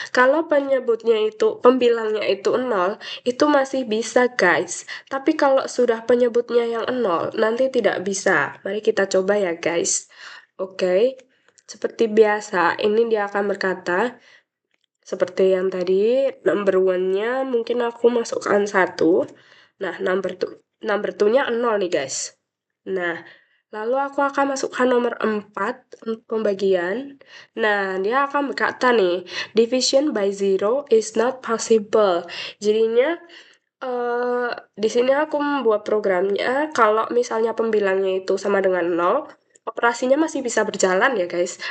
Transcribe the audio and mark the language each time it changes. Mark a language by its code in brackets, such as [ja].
[id] Kalau penyebutnya itu, pembilangnya itu 0, itu masih bisa guys. Tapi kalau sudah penyebutnya yang 0, nanti tidak bisa. Mari kita coba ya guys. Oke, seperti biasa, ini dia akan berkata, seperti yang tadi, number one-nya mungkin aku masukkan 1. Nah, number two-nya 0 nih guys. Nah, lalu aku akan masukkan nomor 4 untuk pembagian. Nah, dia akan berkata nih, [en] division by zero is not possible. [id] Jadinya, di sini aku membuat programnya, kalau misalnya pembilangnya itu sama dengan 0, operasinya masih bisa berjalan ya guys.